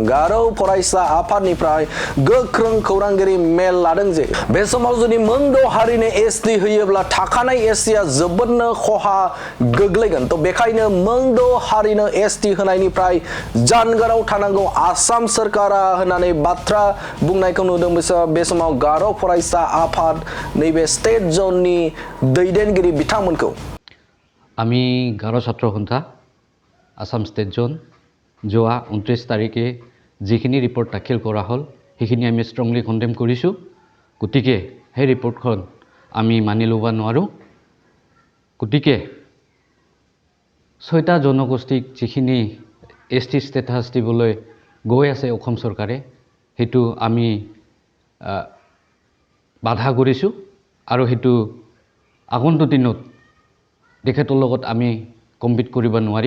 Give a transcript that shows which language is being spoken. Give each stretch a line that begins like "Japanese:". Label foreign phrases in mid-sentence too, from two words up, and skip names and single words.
Bodo: गार' फरायसा आफादनिफ्राय गोख्रों खौरांगिरि मेल लादों जे बे समाव जुदि मोनद' हारिनो एसटि होयोब्ला थाखानाय एसटिआ जोबोदनो खहा गोग्लैगोन। थ' बेखायनो मोनद' हारिनो एसटि होनायनिफ्राय जानगाराव थानांगौ आसाम सोरखारा होननानै बाथ्रा बुंनायखौ नुदों बे समाव गार' फरायसा आफाद नैबे
English: state jon
Bodo: दैदेनगिरि बिथांमोनखौ।
Assamese: আমি গাৰো ছাত্ৰ সন্থা আসাম ষ্টেট জন যোৱা 29 তাৰিখে যিখিনি ৰিপৰ্ট দাখিল কৰা হ'ল সেইখিনি আমি
English: strongly condemn
Assamese: কৰিছোঁ। গতিকে সেই ৰিপৰ্টখন আমি মানি ল'ব নোৱাৰোঁ। গতিকে 6টা জনগোষ্ঠীক যিখিনি
English: ST status
Assamese: দিবলৈ গৈ আছে অসম চৰকাৰে সেইটো আমি বাধা কৰিছোঁ আৰু সেইটো আগন্তুক দিনত তেখেতৰ লগত আমি কম্পিট কৰিব নোৱাৰিম।